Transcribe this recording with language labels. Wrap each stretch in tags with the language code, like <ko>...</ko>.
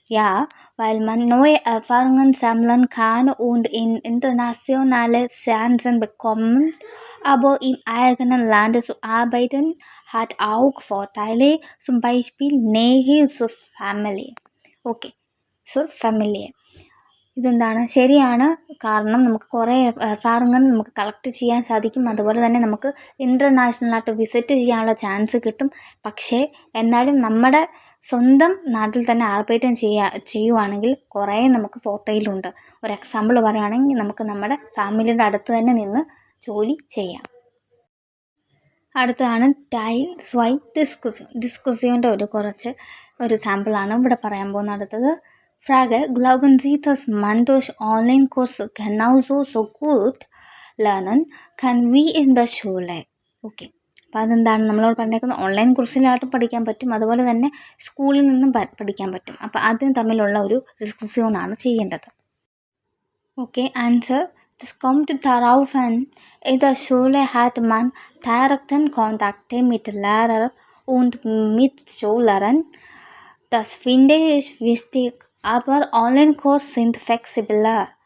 <de>Ja, weil man neue Erfahrungen sammeln kann und in internationale Chancen bekommt. Aber im eigenen Land zu arbeiten hat auch Vorteile, zum Beispiel Nähe zur Familie.</de> <ml>Okay,</ml> <de>zur Familie.</de> <ml>ഇതെന്താണ്? ശരിയാണ്. കാരണം നമുക്ക് കുറേ എർഫാറിങ്ങൾ നമുക്ക് collect ചെയ്യാൻ സാധിക്കും. അതുപോലെ തന്നെ നമുക്ക് ഇൻ്റർനാഷണലായിട്ട് വിസിറ്റ് ചെയ്യാനുള്ള ചാൻസ് കിട്ടും. പക്ഷേ എന്നാലും നമ്മുടെ സ്വന്തം നാട്ടിൽ തന്നെ ആർബൈറ്റം ചെയ്യുവാണെങ്കിൽ കുറേ നമുക്ക് ഫോട്ടോയിലുണ്ട്. ഒരു എക്സാമ്പിൾ പറയുകയാണെങ്കിൽ നമുക്ക് നമ്മുടെ ഫാമിലിയുടെ അടുത്ത് തന്നെ നിന്ന് ജോലി ചെയ്യാം. അടുത്തതാണ് ടൈൽ സ്വൈ ഡിസ്കസിയോൻ്റെ ഒരു സാമ്പിളാണ് ഇവിടെ പറയാൻ പോകുന്നത്. അടുത്തത്</ml> <de>Frage, glauben Sie, dass man durch Online-Kurse genauso so gut lernen kann wie in der Schule?</de> <ml>Okay, അപ്പോൾ അതെന്താണ് നമ്മളോട് പറഞ്ഞേക്കുന്നത്? ഓൺലൈൻ കോഴ്സിലായിട്ട് പഠിക്കാൻ പറ്റും, അതുപോലെ തന്നെ സ്കൂളിൽ നിന്നും പഠിക്കാൻ പറ്റും. അപ്പോൾ അതിന് തമ്മിലുള്ള ഒരു ഡിസ്കഷനാണ് ചെയ്യേണ്ടത്. Okay, answer,</ml> <de>das kommt darauf an. In der Schule hat man direkten Kontakt mit Lehrer und Mitschülern. Das finde ich wichtig. Aber Online-Kurse sind flexibler.</de>